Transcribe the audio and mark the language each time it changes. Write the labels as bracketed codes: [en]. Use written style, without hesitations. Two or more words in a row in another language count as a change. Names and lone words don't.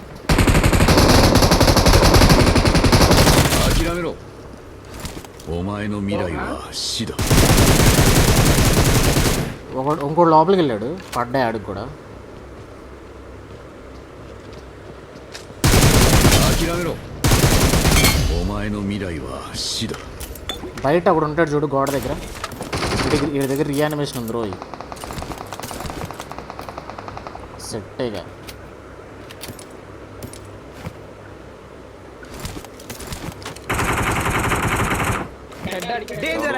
[te] ఇంకోటి లోపలికి వెళ్ళాడు, పడ్డా ఆడికి కూడా. [ja] めろ。お前の未来は死だ。 [te] బయట ఒకడు ఉంటాడు చూడు గోడ దగ్గర. వీడి దగ్గర రీయానిమేషన్ ఉంది రోయ్. సెట్టేగా. డేంజర్